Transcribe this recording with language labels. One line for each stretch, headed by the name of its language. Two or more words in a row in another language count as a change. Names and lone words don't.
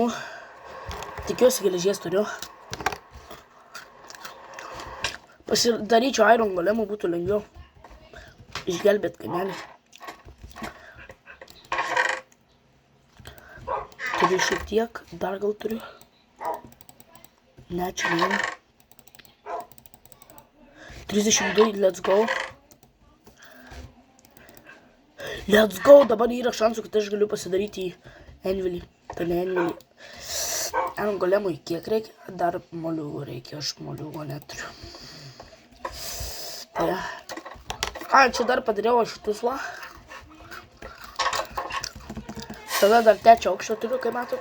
Lithuanian: Tikiuosi geležies turiu. Pasidaryčiau iron golemą, būtų lengviau išgelbėt kaimelį. Turiu šiek tiek, dar gal turiu. Ne, čia ne. 32,
English: let's go. Let's go,
Lithuanian: dabar yra šansų, kad aš galiu pasidaryti į Envilį. Tai ne Envilį. Iron golemui kiek reikia? Dar moliūgų reikia, aš moliūgo neturiu. Tai. A, čia dar padariau šitus va. Tada dar trečią aukštą turiu, kai matot.